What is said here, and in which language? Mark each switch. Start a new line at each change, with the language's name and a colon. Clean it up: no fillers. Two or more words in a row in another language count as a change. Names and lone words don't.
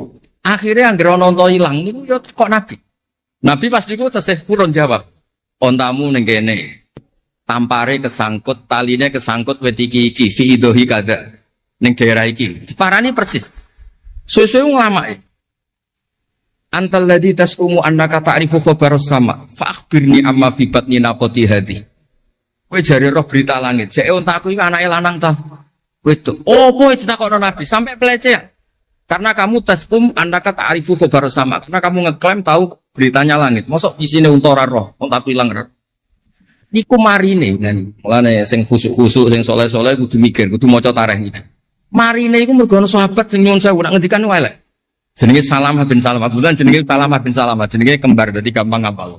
Javanese: Akhirnya anggere ana unta ilang niku yo kok Nabi. Nabi pas niku tesih purun jawab. Ontamu ning kene. Tampare kesangkut, taline kesangkut wit iki fi idhi kada. Ning daerah iki. Diparani persis. Suwe-suwe nglamake.
Arabic: أنت الذي تزعم أنك تعرف خبر السماء. فأخبرني عما في بطن ناقتي هذه.
Javanese: Kowe jare roh berita langit. Jek ontaku iki anake lanang ta. Wedok. Opo ditakokno Nabi sampai pelecehan.
Indonesian: Karena kamu
Arabic: تزعم أنك تعرف خبر السماء.
Indonesian: Karena kamu ngeklaim tahu beritanya langit.
Javanese: Mosok isine unta ora roh, unta ilang roh. Niku marine ngene. Mulane sing khusuk-khusuk sing saleh-saleh kudu mikir, kudu maca tarikh iki. Marine iku mergo ana sahabat sing nyuwun sewu nak ngendikan elek. Jenenge Salamah bin Salamah. Bukan jenenge Salamah bin Salamah, jenenge kembar dadi gampang ngapal.